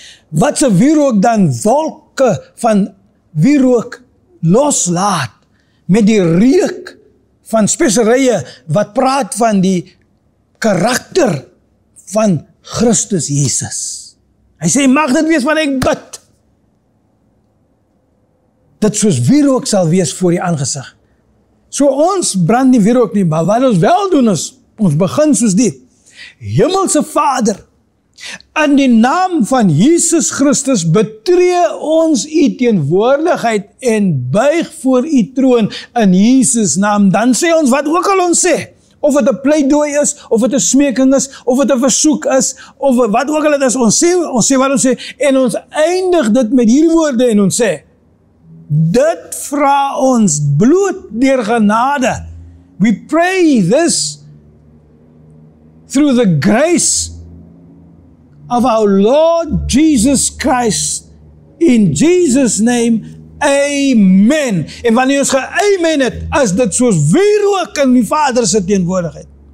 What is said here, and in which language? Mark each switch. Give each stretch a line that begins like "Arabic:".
Afrikaans: Wat se wierook dan wolke van wierook loslaat met die reuk van speserye wat praat van die karakter van Christus Jesus. Hy sê, mag dit wees wat ek bid. Dit soos wierook sal wees voor die aangesig. So ons brand nie wierook nie, maar wat ons wel doen is, ons begin soos dit. Hemelse Vader, in die naam van Jesus Christus betree ons u teenwoordigheid en buig voor u troon in Jesus naam. Dan sê ons wat ook al ons sê. Of het 'n pleidooi is, of het 'n smeking is, of het 'n versoek is, of wat ook al het is, ons sê wat ons sê, en ons eindig dit met hierdie woorde en ons sê, dit vra ons bloot deur genade.
English: We pray this through the grace of our Lord Jesus Christ. In Jesus' name, amen.
Afrikaans: En wanneer ons ge-amen het, is dit soos wierook in die Vader se teenwoordigheid.